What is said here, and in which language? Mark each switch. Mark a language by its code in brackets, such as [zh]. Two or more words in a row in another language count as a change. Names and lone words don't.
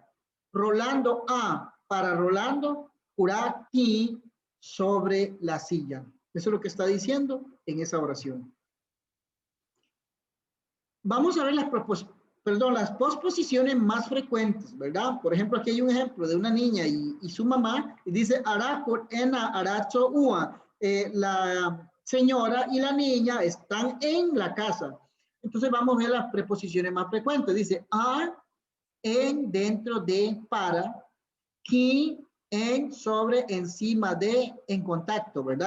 [es] Rolando para Rolando, aquí sobre la silla. Eso es lo que está diciendo en esa oración. Vamos a ver las posposiciones más frecuentes, ¿verdad? Por ejemplo, aquí hay un ejemplo de una niña y su mamá, y dice, [bzd] Aracor ena aracho ua. [es] La señora y la niña están en la casa. Entonces vamos a ver las preposiciones más frecuentes. Dice, en, dentro de, para, qui, en, sobre, encima de, en contacto, ¿verdad?